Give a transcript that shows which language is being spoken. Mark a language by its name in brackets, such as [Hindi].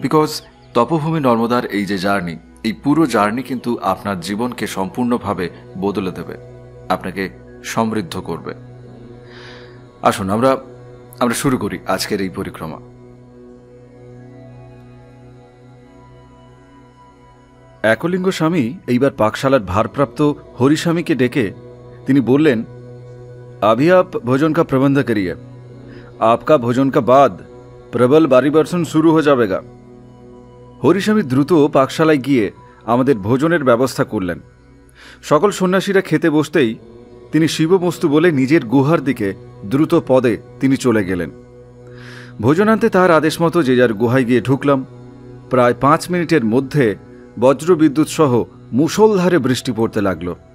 [Bangla] Because তপভূমি নর্মদার এই যে journey, এই পুরো জার্নি কিন্তু আপনার জীবনকে সম্পূর্ণভাবে বদলে দেবে, আপনাকে সমৃদ্ধ করবে। আসুন আমরা শুরু করি আজকের এই পরিক্রমা। একলিঙ্গ স্বামী এইবার পাকশালার ভারপ্রাপ্ত হরিস্বামীকে ডেকে তিনি বললেন, [Hindi] अभी आप भोजन का प्रबंध करिए, आपका भोजन का बाद प्रबल बारी बर्षण शुरू हो जाएगा। [Bangla] হরিস্বামী দ্রুত পাকশালায় গিয়ে আমাদের ভোজনের ব্যবস্থা করলেন। সকল সন্ন্যাসীরা খেতে বসতেই তিনি শিবমস্তু বলে নিজের গুহার দিকে দ্রুত পদে তিনি চলে গেলেন। ভোজনান্তে তার আদেশ মতো যে যার গুহায় গিয়ে ঢুকলাম। প্রায় 5 মিনিটের মধ্যে বজ্রবিদ্যুৎ সহ মুষলধারে বৃষ্টি পড়তে লাগল।